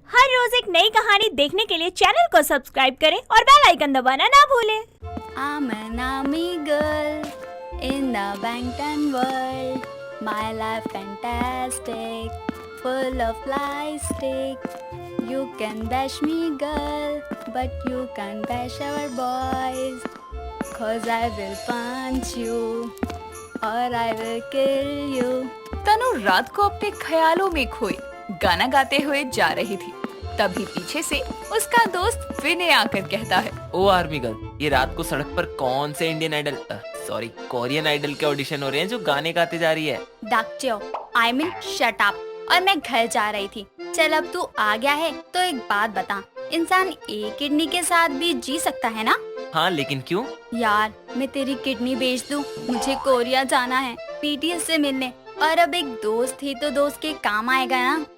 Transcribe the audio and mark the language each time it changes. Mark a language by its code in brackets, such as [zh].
[hi] रोज एक नई कहानी देखने के लिए चैनल को सब्सक्राइब करें और बेल आइकन दबाना ना भूलें। [en] I'm an army girl in the Bangtan world. My life fantastic, full of plastic. You can bash me, girl, but you can't bash our boys. 'Cause I will punch you, or I will kill you. [hi] तनु रात को अपने ख्यालों में खोई गाना गाते हुए जा रही थी। तभी पीछे से उसका दोस्त विनय आकर कहता है, ओ आर्मी गर्ल, ये रात को सड़क पर कौन से Indian idol sorry Korean idol के ऑडिशन हो रहे हैं जो गाने गाते जा रही है? [en] Doctor, I mean shut up. [hi] और मैं घर जा रही थी। चल अब तू आ गया है तो एक बात बता, इंसान एक किडनी के साथ भी जी सकता है ना? हाँ, लेकिन क्यों? यार मैं तेरी किडनी बेच दूं, मुझे कोरिया जाना है बीटीएस से मिलने, और अब एक दोस्त ही तो दोस्त के काम आएगा ना।